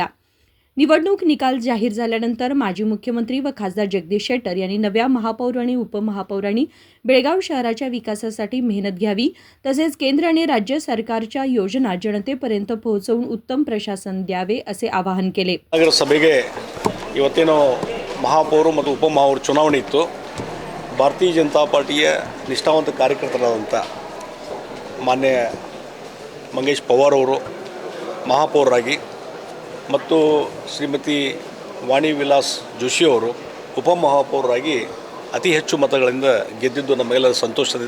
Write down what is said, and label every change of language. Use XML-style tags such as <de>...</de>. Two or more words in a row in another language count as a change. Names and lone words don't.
<mr>निवडणूक निकाल जाहीर झाल्यानंतर माजी मुख्यमंत्री व खासदार जगदीश शेट्टर यांनी नव्या महापौर आणि उपमहापौरांनी बेळगाव शहराच्या विकासासाठी मेहनत घ्यावी, तसेच केंद्र आणि राज्य सरकारच्या योजना जनतेपर्यंत पोहोचवून उत्तम प्रशासन द्यावे असे आवाहन केले.</mr> <kn>ನಗರಸಭೆಗೆ ಇವತ್ತೇನು ಮಹಾಪೌರು ಮತ್ತು ಉಪಮಹಾಪೌರ ಚುನಾವಣೆ ಇತ್ತು. ಭಾರತೀಯ ಜನತಾ ಪಾರ್ಟಿಯ ನಿಷ್ಠಾವಂತ ಕಾರ್ಯಕರ್ತರಾದಂಥ ಮಾನ್ಯ ಮಂಗೇಶ್ ಪವಾರ್ ಅವರು ಮಹಾಪೌರರಾಗಿ ಮತ್ತು ಶ್ರೀಮತಿ ವಾಣಿ ವಿಲಾಸ್ ಜೋಶಿ ಅವರು ಉಪಮಹಾಪೌರರಾಗಿ ಅತಿ ಹೆಚ್ಚು ಮತಗಳಿಂದ ಗೆದ್ದಿದ್ದು ನಮಗೆಲ್ಲ ಸಂತೋಷದಿದೆ.</kn>